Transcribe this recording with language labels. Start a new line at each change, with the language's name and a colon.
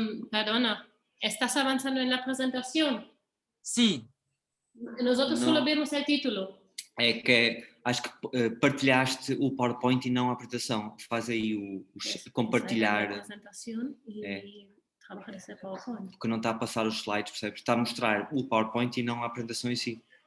Spanish: Perdona, ¿estás avanzando en la presentación? Sí. Nosotros No. solo vemos el título.
Portuguese: É que acho que partilhaste o PowerPoint e não a apresentação. Faz aí o compartilhar.
Spanish: La presentación y trabajar ese PowerPoint.
Portuguese: Porque não está a passar os slides, percebes? Está a mostrar o PowerPoint e não a apresentação em si.